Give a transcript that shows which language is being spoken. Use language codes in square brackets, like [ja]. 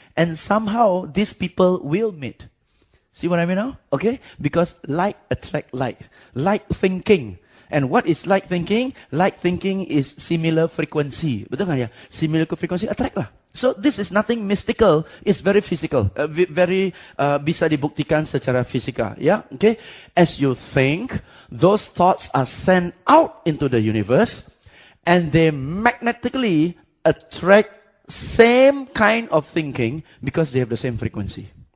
[en] And somehow these people will meet. See what I mean now? Okay? Because like attract like. Like thinking. And what is like thinking? Like thinking is similar frequency. [id] Betul kan ya? [en] Similar frequency attract lah. So this is nothing mystical. It's very physical. [id] Bisa dibuktikan secara fisika. Ya? Okay? [en] As you think, those thoughts are sent out into the universe. And they magnetically attract same kind of thinking because they have the same frequency.